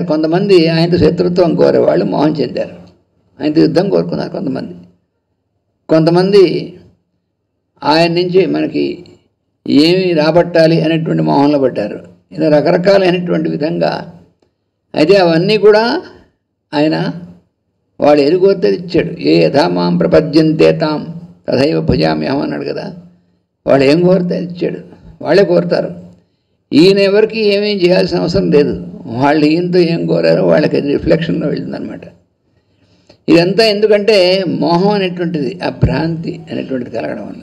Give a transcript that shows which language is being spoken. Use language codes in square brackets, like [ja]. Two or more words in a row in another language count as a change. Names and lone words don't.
[te] కొంతమంది ఆయనతో శత్రుత్వం కోరేవాళ్ళు మోహం చెందారు, ఆయనతో యుద్ధం కోరుకున్నారు. కొంతమంది ఆయన నుంచి మనకి ఏమి రాబట్టాలి అనేటువంటి మోహంలో పడ్డారు. ఇలా రకరకాలైనటువంటి విధంగా. అయితే అవన్నీ కూడా ఆయన వాళ్ళు ఏది కోరితే ఇచ్చాడు. [sa] ఏ యథా మాం ప్రపద్యంతే తాం తథైవ భుజామ్యహం [te] అన్నాడు కదా. వాళ్ళు ఏం కోరితే ఇచ్చాడు. వాళ్ళే కోరుతారు. ఈయన ఎవరికి ఏమేం చేయాల్సిన అవసరం లేదు. వాళ్ళు ఈయనతో ఏం కోరారో వాళ్ళకి అది రిఫ్లెక్షన్లో వెళ్తుందన్నమాట. ఇదంతా ఎందుకంటే మోహం అనేటువంటిది, ఆ భ్రాంతి అనేటువంటిది కలగడం వల్ల.